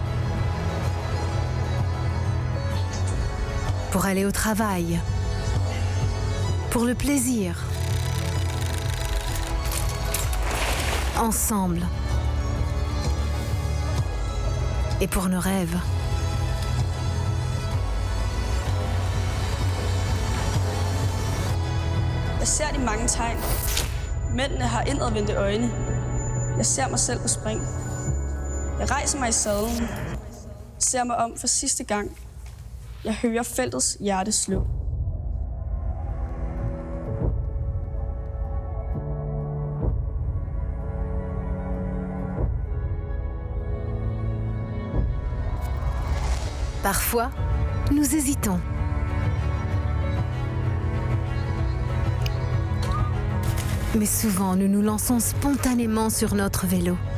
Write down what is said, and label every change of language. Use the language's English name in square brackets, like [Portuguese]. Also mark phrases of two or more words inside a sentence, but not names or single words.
[French] Pour aller au travail, pour le plaisir. Ensemble. Et pour nos rêves. [Danish] Jeg ser de mange tegn. Mændene har indadvendte øjne. Jeg ser mig selv på spring. Jeg rejser mig i sadlen. Ser mig om for sidste gang. Jeg hører feltets hjerte slå. [French] Parfois, nous hésitons. Mais souvent, nous nous lançons spontanément sur notre vélo.